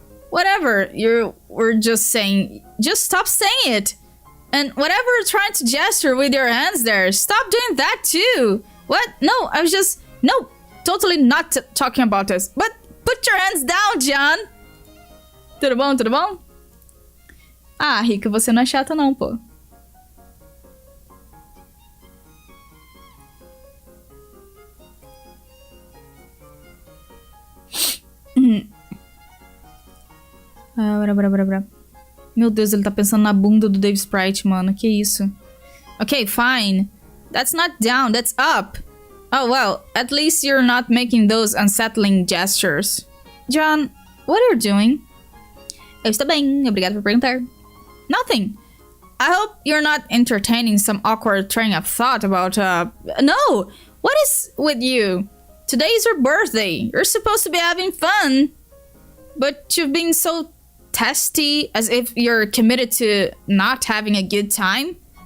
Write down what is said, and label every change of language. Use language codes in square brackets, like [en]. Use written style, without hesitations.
[en] Whatever you were just saying, just stop saying it. And whatever you're trying to gesture with your hands there, stop doing that too. What? No, I was just... No, totally not talking about this. But put your hands down, John. [pt] Tudo bom, tudo bom? Ah, Rica, você não é chata não, pô. Meu Deus, ele tá pensando na bunda do Dave Sprite, mano. Que isso? [en] Okay, fine. That's not down, that's up. Oh, well, at least you're not making those unsettling gestures. John, what are you doing? [pt] Eu estou bem, obrigado por perguntar. [en] Nothing. I hope you're not entertaining some awkward train of thought about, No! What is with you? Today is your birthday. You're supposed to be having fun. But you've been so testy, as if you're committed to not having a good time.